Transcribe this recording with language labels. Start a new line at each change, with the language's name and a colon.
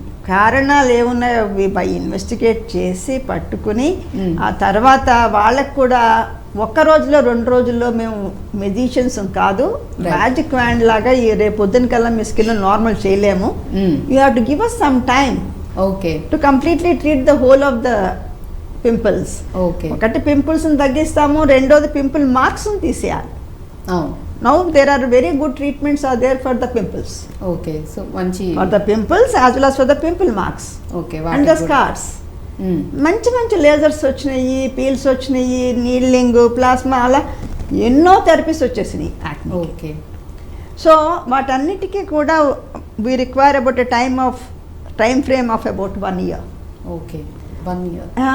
Telugu: కారణాలు ఏమున్నాయో by investigate చేసి పట్టుకుని ఆ తర్వాత వాళ్ళకు కూడా ఒక్క రోజులో 2 రోజుల్లో మేము మెజిషియన్స్ కాదు, మ్యాజిక్ వ్యాండ్ లాగా ఈ రేపు పొద్దున కల్లా మీ స్కిన్ నార్మల్ చేయలేము.
English: You have to give us some time to completely treat the whole of the pimples.
Telugu: ఒకటి పింపుల్స్ తగ్గిస్తాము, రెండోది పింపుల్ మార్క్స్ తీసేయాలి.
English: Now there are very good treatments are there for the pimples. Okay. So for the pimples as well as for the pimple marks. Okay. And the scars.
Telugu: మంచి lasers వచ్చినాయి, peels వచ్చినాయి, needling, plasma, అలా ఎన్నో therapies వచ్చేసినాయి. Okay. So వాటన్నిటికీ కూడా
English: We require about a time frame of about 1 year. Okay. 1 year.